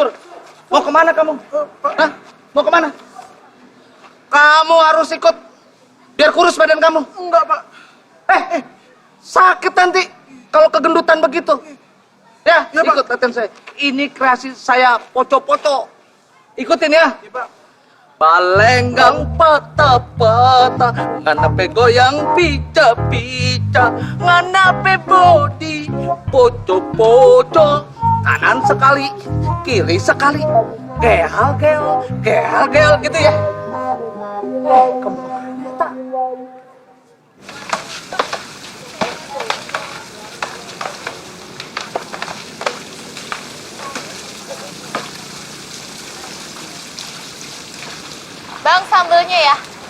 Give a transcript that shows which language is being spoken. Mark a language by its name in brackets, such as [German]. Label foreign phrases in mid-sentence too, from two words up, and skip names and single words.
[Indonesian] Mau kemana kamu? Hah? Mau kemana? Kamu harus ikut. Biar kurus badan kamu. Enggak, Pak. Sakit nanti kalau kegendutan begitu. Ya, ikut latihan saya. Ini kreasi saya poco-poco. Ikutin ya. [Manado Malay] Balenggang pata-pata, nganape goyang pica-pica, nganape body poco-poco, [Indonesian] kanan sekali, kiri sekali, gel gitu ya. Bang, sambelnya ya.